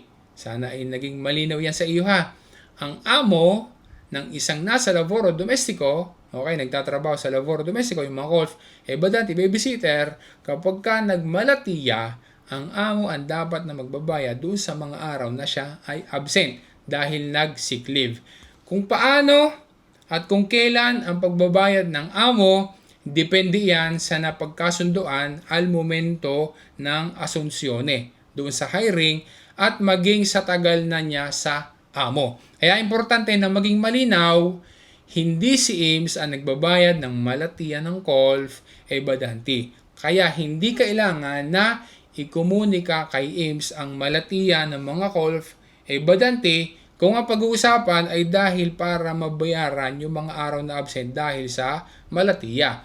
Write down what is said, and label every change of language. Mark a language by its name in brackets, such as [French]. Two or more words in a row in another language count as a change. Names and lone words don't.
[Filipino] Sana ay naging malinaw yan sa iyo ha. Ang amo ng isang nasa [Italian] lavoro domestiko, [Filipino] okay, nagtatrabaho sa [Italian] lavoro domestiko, [Filipino] yung mga [Italian] COLF badante, [Filipino] babysitter, kapag ka nagmalatiya, ang amo ang dapat na magbabayad doon sa mga araw na siya ay absent dahil nag- [English] sick leave. [Filipino] Kung paano at kung kailan ang pagbabayad ng amo, depende yan sa napagkasunduan [Italian] al momento [Filipino] ng asunsiyone doon sa hiring at maging sa tagal na niya sa amo. Kaya importante na maging malinaw, hindi si IMPS ang nagbabayad ng malatiya ng [Italian] COLF badante. [Filipino] Kaya hindi kailangan na ikomunika kay IMPS ang malatiya ng mga [Italian] COLF badante [Filipino] kung ang pag-uusapan ay dahil para mabayaran yung mga araw na absent dahil sa malatiya.